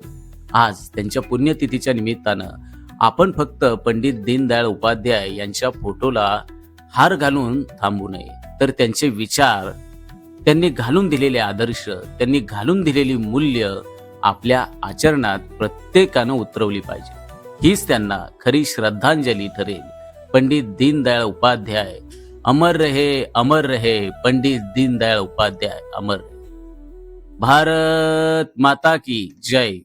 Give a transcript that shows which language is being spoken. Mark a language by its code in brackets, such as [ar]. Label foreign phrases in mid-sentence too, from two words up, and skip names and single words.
[mr] आज त्यांच्या पुण्यतिथीच्या निमित्तानं आपण फक्त पंडित दीनदयाळ उपाध्याय यांच्या फोटोला हार घालून थांबू नये, तर त्यांचे विचार, त्यांनी घालून दिलेले आदर्श, त्यांनी घालून दिलेली मूल्य आपल्या आचरणात प्रत्येकानं उतरवली पाहिजे. हीच त्यांना खरी श्रद्धांजली ठरेल. [hi] पंडित दीनदयाळ उपाध्याय अमर रहे, अमर रहे. पंडित दीनदयाळ उपाध्याय अमर रहे. भारत माता की जय.